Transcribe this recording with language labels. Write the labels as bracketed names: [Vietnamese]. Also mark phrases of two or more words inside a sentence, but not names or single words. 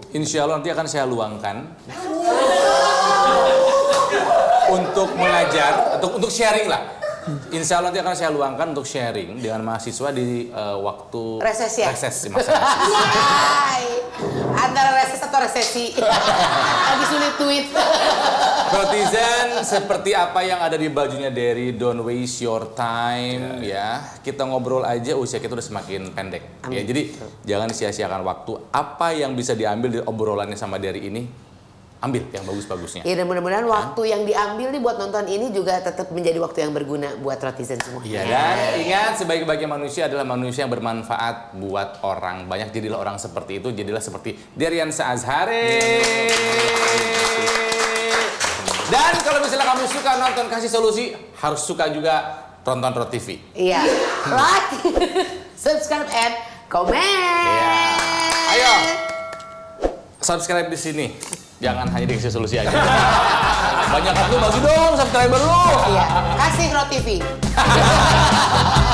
[Arabic] Insya Allah [Indonesian] nanti akan saya luangkan untuk mengajar, untuk sharing lah. [Arabic] Insya Allah [Indonesian] nanti akan saya luangkan untuk sharing dengan mahasiswa di waktu Reses ya? Reses, masa reses. Antara reses atau resesi. Lagi sulit duit. Rotizen, seperti apa yang ada di bajunya Derry, [English] don't waste your time ya. [Indonesian] Kita ngobrol aja, usia kita udah semakin pendek. Ya, jadi jangan sia-siakan waktu. Apa yang bisa diambil dari obrolannya sama Derry ini, ambil yang bagus-bagusnya. Ya dan mudah-mudahan waktu yang diambil nih buat nonton ini juga tetap menjadi waktu yang berguna buat Rotizen semua. Iya, dan ingat sebaik-baiknya manusia adalah manusia yang bermanfaat buat orang banyak. Jadilah orang seperti itu, jadilah seperti Deryansa Azhari. Dan kalau misalnya kamu suka nonton Kasih Solusi, harus suka juga tonton Rot TV. Iya. [English] Like, subscribe, and comment. [Indonesian] Iya. Ayo, subscribe di sini. Jangan hanya di Kasih Solusi aja. Banyak lu bagi dong subscriber lu. Iya. Kasih Rot TV.